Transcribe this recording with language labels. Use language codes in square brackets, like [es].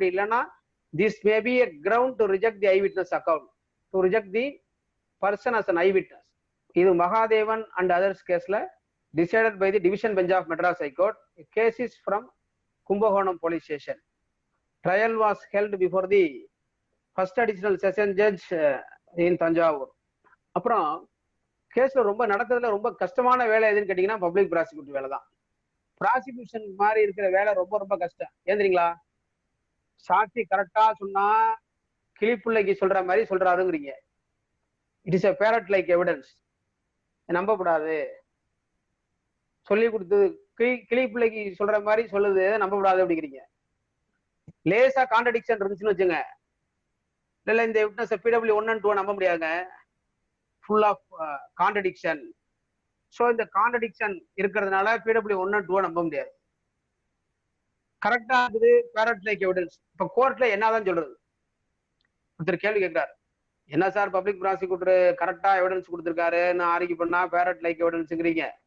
[ta] அப்படி இல்லைன்னா [en] This may be a ground to reject the eyewitness account, to reject the person as an eyewitness. இது Mahadevan and others கேஸ்ல decided by the division bench of Madras High Court. Case is from Kumbakonam police station. Trial was held before the first additional session judge in Tanjavur. [ta] அப்புறம் கேஸ்ல ரொம்ப நடக்கிறதுல ரொம்ப கஷ்டமான வேலை எதுன்னு கேட்டீங்கன்னா பப்ளிக் ப்ராசிக்யூட்டர் வேலை தான். ப்ராசிக்யூஷன் மாதிரி இருக்கிற வேலை ரொம்ப ரொம்ப கஷ்டம். ஏன் தெரியுங்களா, சாட்சி கரெக்டா சொன்னா கிளிப்பிள்ளைக்கு சொல்ற மாதிரி சொல்றாருங்கிறீங்க. [en] it is a parrot like evidence, [ta] நம்பக்கூடாது. சொல்லி கொடுத்தது கிளிப்பிள்ளைக்கு சொல்ற மாதிரி சொல்லுது, நம்பக்கூடாது அப்படிங்கிறீங்க. லேசா கான்ட்ரடிக்ஷன் இருந்துச்சுன்னு வச்சுங்க, இல்ல இந்த விட்னஸ் PW 1 and 2 நம்ப முடியாதுங்க, [en] full of contradiction. [ta] ஸோ இந்த கான்ட்ரடிக்ஷன் இருக்கிறதுனால PW 1 and 2 நம்ப முடியாது. கரெக்டா இருக்குது [en] parrot like evidence. [ta] இப்ப கோர்ட்ல என்னதான் சொல்றது, ஒருத்தர் கேள்வி கேட்கிறார், என்ன சார் பப்ளிக் ப்ராசிக்யூட்டர் கரெக்டா எவிடன்ஸ் கொடுத்திருக்காரு, நான் ஆர்கியூ பண்ணா [en] parrot like evidence [ta] ங்கிறீங்க,